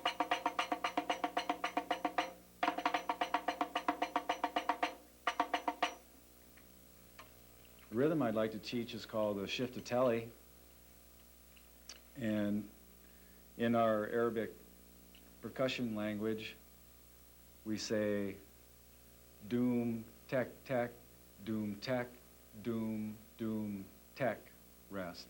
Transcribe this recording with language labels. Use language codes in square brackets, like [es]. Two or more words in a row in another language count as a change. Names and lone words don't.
[en] The rhythm I'd like to teach is called the shiftatelli, and in our Arabic percussion language, we say doom, tek, tek, doom, tek, doom, doom, tek, rest.